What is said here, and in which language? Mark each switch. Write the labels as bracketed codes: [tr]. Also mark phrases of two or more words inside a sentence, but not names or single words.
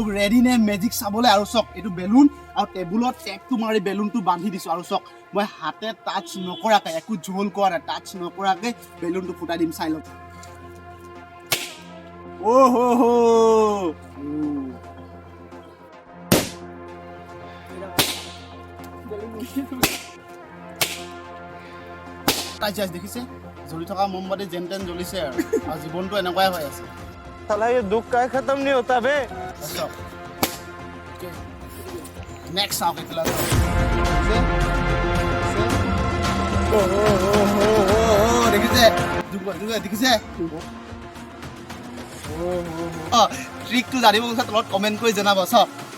[as] ৰেডি নে মেজিক চাবলৈ আৰু চক এইটো বেলুন আৰু টেবুলত টেপটো মাৰি বেলুনটো বান্ধি দিছোঁ আৰু চক মই হাতে টাচ নকৰাকৈ একো ঝোল কৰা নাই টাচ নকৰাকৈ বেলুনটো ফুটাই দিম চাই লওক অ' হ হ দেখিছে জ্বলি থকা মোমবাতি যেন তেন জ্বলিছে আৰু জীৱনটো এনেকুৱাই হৈ আছে [hi] साला ये दुख का खत्म नहीं होता बे नेक्स्ट आओ किला [as] দেখিছে দেখিছে ট্ৰিকটো জানিব বিচাৰে তলত কমেণ্ট কৰি জনাব চব